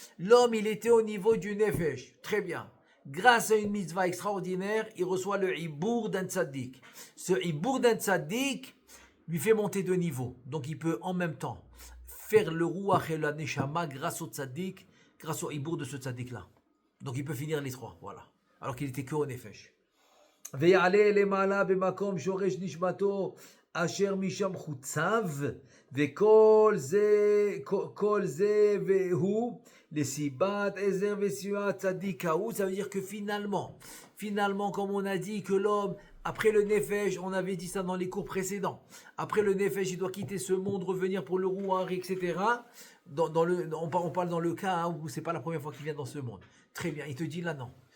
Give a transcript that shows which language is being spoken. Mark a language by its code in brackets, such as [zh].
[fr] L'homme il était au niveau du Nefesh. Très bien. Grâce à une mitzvah extraordinaire, il reçoit le hibour d'un tzaddik. Ce hibour d'un tzaddik lui fait monter de niveau. Donc il peut en même temps faire le ruach et la neshama grâce au tzaddik, grâce au hibour de ce tzaddik-là. Donc il peut finir les trois, voilà. Alors qu'il était que au nefesh. [he] ויעלה למעלה במקום שורש נשמתו אשר משם חוצב וכל זה והוא לסיבת עזר וסיוע צדיק ההוא. [fr] Ça veut dire que finalement comme on a dit que l'homme après le nefesh, on avait dit ça dans les cours précédents, après le nefesh il doit quitter ce monde, revenir pour le ruach, etc. On parle dans le cas où c'est pas la première fois qu'il vient dans ce monde. Très bien, il te dit là non.